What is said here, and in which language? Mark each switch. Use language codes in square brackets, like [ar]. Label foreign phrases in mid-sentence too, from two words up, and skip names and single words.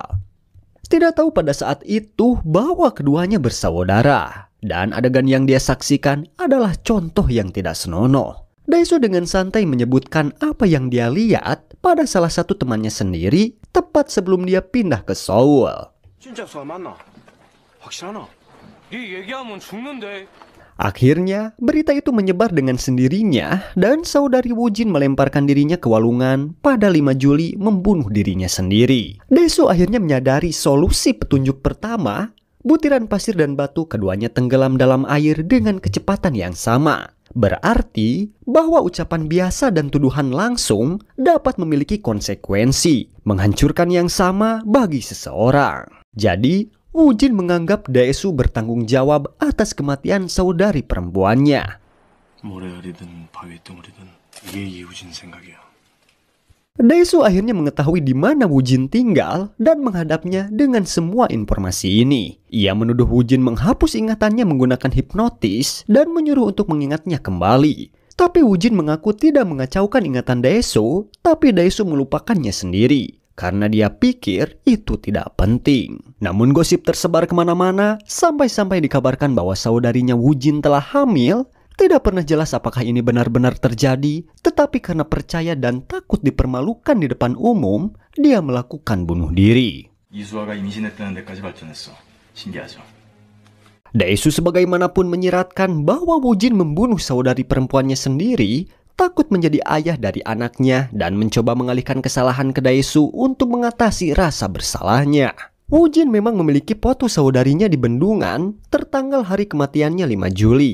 [id] Tidak tahu pada saat itu bahwa keduanya bersaudara. Dan adegan yang dia saksikan adalah contoh yang tidak senonoh. Dae-su dengan santai menyebutkan apa yang dia lihat pada salah satu temannya sendiri tepat sebelum dia pindah ke Seoul. [ko] 진짜 수아 맞나? 확실하나? 네 얘기하면 죽는데. [id] Akhirnya, berita itu menyebar dengan sendirinya dan saudari Woojin melemparkan dirinya ke walungan pada 5 Juli membunuh dirinya sendiri. Dae-su akhirnya menyadari solusi petunjuk pertama. Butiran pasir dan batu keduanya tenggelam dalam air dengan kecepatan yang sama. Berarti bahwa ucapan biasa dan tuduhan langsung dapat memiliki konsekuensi, menghancurkan yang sama bagi seseorang. Jadi, Woojin menganggap Dae-su bertanggung jawab atas kematian saudari perempuannya. [ko] 모래알이든 바위덩어리든 이게 이우진 생각이야. [id] Dae-su akhirnya mengetahui di mana Woojin tinggal dan menghadapnya dengan semua informasi ini. Ia menuduh Woojin menghapus ingatannya menggunakan hipnotis dan menyuruh untuk mengingatnya kembali. Tapi Woojin mengaku tidak mengacaukan ingatan Dae-su, tapi Dae-su melupakannya sendiri karena dia pikir itu tidak penting. Namun gosip tersebar kemana-mana sampai-sampai dikabarkan bahwa saudarinya Woojin telah hamil. Tidak pernah jelas apakah ini benar-benar terjadi, tetapi karena percaya dan takut dipermalukan di depan umum, dia melakukan bunuh diri. [ko] 이수아가 임신했다는 데까지 발전했어. 신기하죠? [id] Dae-su sebagaimanapun menyiratkan bahwa Woojin membunuh saudari perempuannya sendiri, takut menjadi ayah dari anaknya dan mencoba mengalihkan kesalahan ke Dae-su untuk mengatasi rasa bersalahnya. Woojin memang memiliki foto saudarinya di bendungan tertanggal hari kematiannya 5 Juli.